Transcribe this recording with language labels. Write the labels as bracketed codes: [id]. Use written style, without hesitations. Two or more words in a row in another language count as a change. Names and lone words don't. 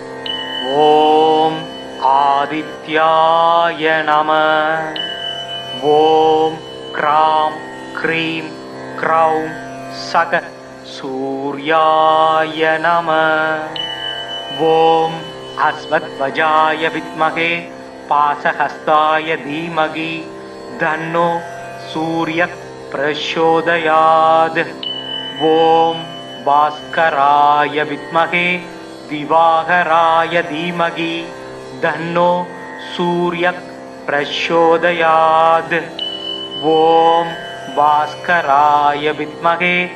[sa] ॐ आदित्याय नम ॐ क्रां क्रीं क्रौं सक सूर्याय नम ॐ अश्वध्वजाय विद्महे पाशहस्ताय धीमहि तन्नो सूर्य प्रचोदयात् ओम भास्कराय विद्महे दिवाकराय धीमहि तन्नो सूर्य प्रचोदयात् ओम भास्कराय विद्महे